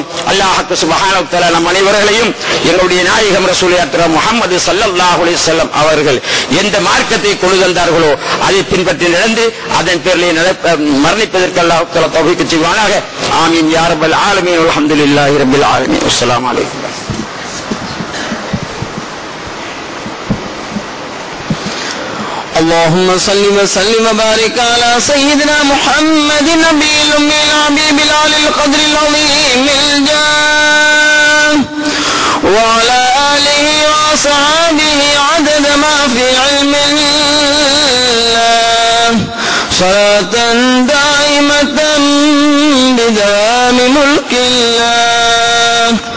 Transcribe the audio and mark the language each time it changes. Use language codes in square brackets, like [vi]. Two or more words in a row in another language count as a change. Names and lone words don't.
[ta] அல்லாஹ் [ar] سبحانه وتعالى [ta] நம் அனைவர்களையும் எங்களுடைய நாயகம் [ar] رسول الله الأكرم محمد صلى الله عليه وسلم [ta] அவர்கள் எந்த மார்க்கத்தை கொண்டு வந்தார்களோ அதை பின்பற்றி நடந்து அதன் பேரில் மரணிப்பதற்கு [ar] الله تعالى [ta] தௌஃபீக் செய்வானாக. [ar] آمين يا رب العالمين. الحمد لله رب العالمين. السلام عليكم. اللهم صل وسلم وبارك على سيدنا محمد النبي الأمي الحبيب العلي القدر العظيم الجاه وعلى آله وصحبه عدد ما في علم الله صلاة دائمة بدوام ملك الله.